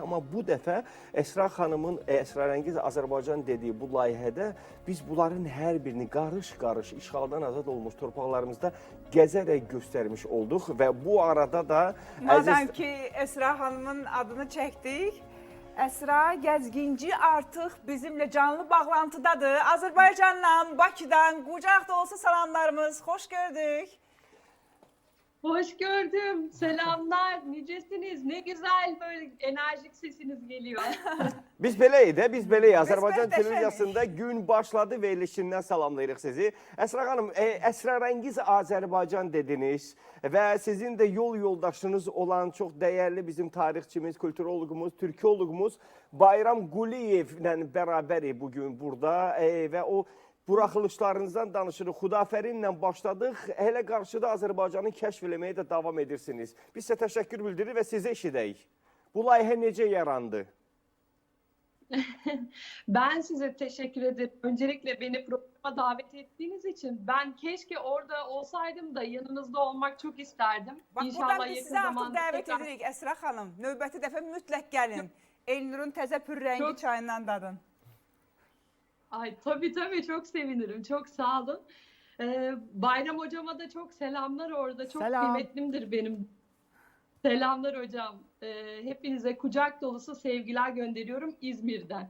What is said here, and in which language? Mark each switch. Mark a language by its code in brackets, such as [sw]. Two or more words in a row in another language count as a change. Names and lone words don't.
[az] Amma bu dəfə Əsra xanımın Əsrarəngiz Azərbaycan dediyi bu layihədə biz bunların hər birini qarış-qarış işğaldan azad olmuş torpaqlarımızda gəzərək göstərmiş olduq və bu arada da Madəm ki, Əsra xanımın adını çəkdik, Əsra Gəzginci artıq bizimlə canlı bağlantıdadır. Azərbaycandan, Bakıdan qucaq dolusu salamlarımız, xoş gördük. [tr] Hoş gördüm. Selamlar. Nicesiniz? Ne güzel böyle enerjik sesiniz geliyor. [az] Biz beləyik də, biz beləyik. Azərbaycan möhtəşəmik. televiziyasında gün başladı verilişindən salamlayırıq sizi. Əsra xanım, Əsrarəngiz Azərbaycan dediniz və sizin də yol yoldaşınız olan çox dəyərli bizim tarixçimiz, kulturoloqumuz, türkoloqumuz Bayram Quliyevlə bərabərik bugün burada və o buraxılışlarınızdan danışırıq. Xudafərinlə başladıq. Hələ qarşıda Azərbaycanı kəşf eləməyə də davam edirsiniz. Biz sizə təşəkkür bildiririk və sizə eşidəyik. Bu layihə necə yarandı? [tr] Ben size teşekkür ederim. Öncelikle beni programa davet ettiğiniz için ben keşke orada olsaydım da yanınızda olmak çok isterdim. [az] Bax, İnşallah buradan biz [tr] yakın [az] sizə artıq [tr] zamanda [az] dəvət [tr] tekrar- [az] edirik Əsra xanım. Növbəti dəfə mütləq gəlin. Elnurun təzə pürrəngi [tr] Çok- [az] çayından dadın. [tr] Ay tabii çok sevinirim. Çok sağ olun. Bayram hocama da çok selamlar orada. Çok Selam. kıymetlimdir benim. Selamlar hocam. Hepinize kucak dolusu sevgiler gönderiyorum İzmir'den.